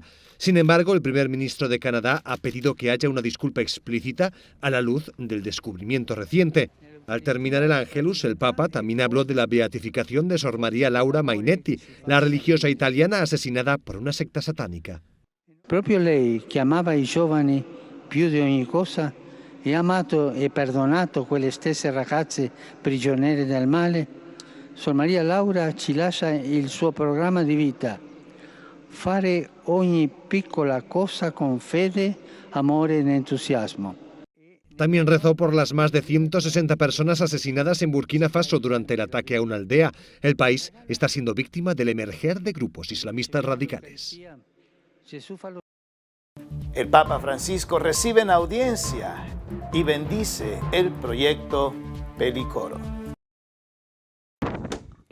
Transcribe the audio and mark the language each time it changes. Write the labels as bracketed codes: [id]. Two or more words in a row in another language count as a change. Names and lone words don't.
[es] Sin embargo, el primer ministro de Canadá ha pedido que haya una disculpa explícita a la luz del descubrimiento reciente. Al terminar el Ángelus, el Papa también habló de la beatificación de Sor María Laura Mainetti, la religiosa italiana asesinada por una secta satánica. [it] Proprio lei, che amava i giovani più di ogni cosa, e ha amato e perdonato quelle stesse ragazze prigioniere del male, Sor Maria Laura ci lascia il suo programma di vita: fare ogni piccola cosa con fede, amore ed entusiasmo. [es] También rezó por las más de 160 personas asesinadas en Burkina Faso durante el ataque a una aldea. El país está siendo víctima del emerger de grupos islamistas radicales. El Papa Francisco recibe en audiencia y bendice el proyecto Pelicoro.